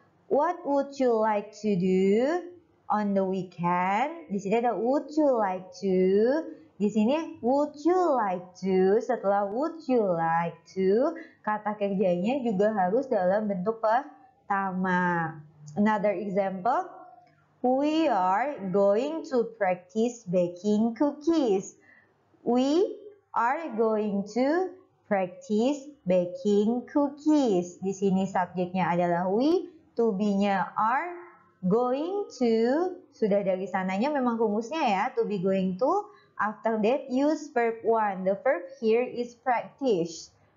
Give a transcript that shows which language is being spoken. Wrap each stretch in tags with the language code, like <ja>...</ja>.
<en>What would you like to do on the weekend?</en> <id>Di sini ada</id> <en>would you like to.</en> <id>Di sini</id> <en>would you like to.</en> <id>Setelah would you like to, kata kerjanya juga harus dalam bentuk pertama.</id> <en>Another example, we are going to practice baking cookies. We are going to practice baking cookies.</en> <id>Di sini subjeknya adalah we, to be-nya are, going to, sudah dari sananya memang rumusnya ya, to be going to.</id> <en>After that, use verb 1. The verb here is practice.</en>